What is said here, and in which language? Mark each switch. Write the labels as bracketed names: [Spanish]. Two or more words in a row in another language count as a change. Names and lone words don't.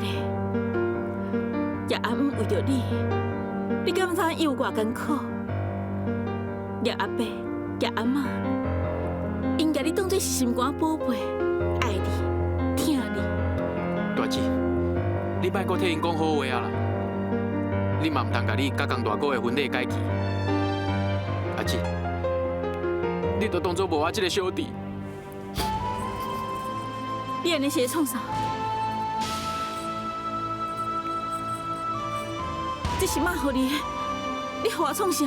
[Min Nan Chinese] 叶阿姆为着你，你敢知伊有偌艰苦？叶阿伯、叶阿嬷，因甲你当作是心肝宝贝，爱你、疼你。大姐，你莫搁替因讲好话啊啦！你嘛毋通甲你甲江大哥的婚礼改期。阿姊，你都当作无我这个小弟。你安尼是在创啥？这是妈予你的，你予我创啥？